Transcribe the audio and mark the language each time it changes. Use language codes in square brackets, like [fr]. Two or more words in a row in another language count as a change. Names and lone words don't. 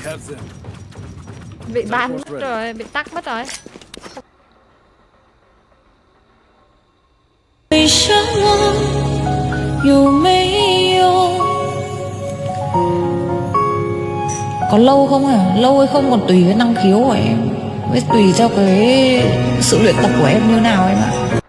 [vi] Bị ban mất rồi, bị tắt mất rồi. [zh] 为什么有没有 [vi] có lâu không à? Lâu hay không còn tùy cái năng khiếu của em, với tùy theo cái sự luyện tập của em như nào em ạ.